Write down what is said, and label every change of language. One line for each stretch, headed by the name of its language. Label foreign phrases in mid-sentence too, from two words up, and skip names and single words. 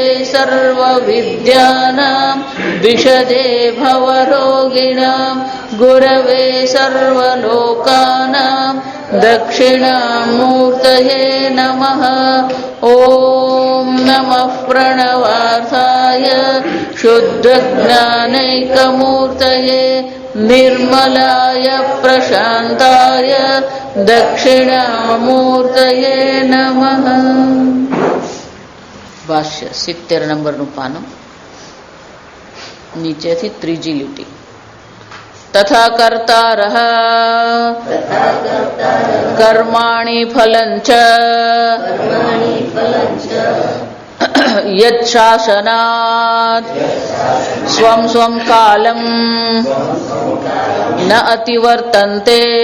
Sanskrit: सर्वविद्यानां विशदे भवरोगिणां गुरवे सर्वलोकानां दक्षिणामूर्तये नमः ॐ नमः प्रणवार्थाय शुद्धज्ञानैकमूर्तये निर्मलाय प्रशान्ताय दक्षिणामूर्तये नमः। भाष्य 70
Gujarati: નંબરનું પાનું નીચેથી ત્રીજી લીટી
Sanskrit: तथा कर्तारः कर्माणि फलञ्च यच्छासनात् स्वं स्वं कालं न अतिवर्तन्ते